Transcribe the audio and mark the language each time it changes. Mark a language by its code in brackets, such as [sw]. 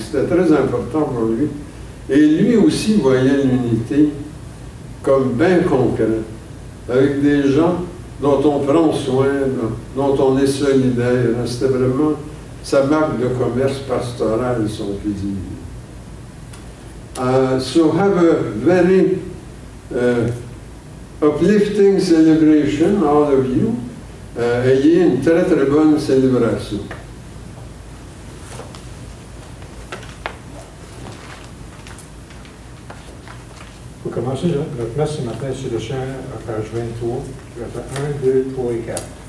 [fr] C'était très important pour lui. Et lui aussi voyait l'unité comme bien concrète, avec des gens dont on prend soin, dont on est solidaire. C'était vraiment sa marque de commerce pastoral, si on peut dire. [en] So have a very uplifting celebration, all of you. [fr] Ayez une très très bonne célébration. Pour commencer notre messe ce matin sur le chant à page 23, je vais faire 1, 2, 3 et 4.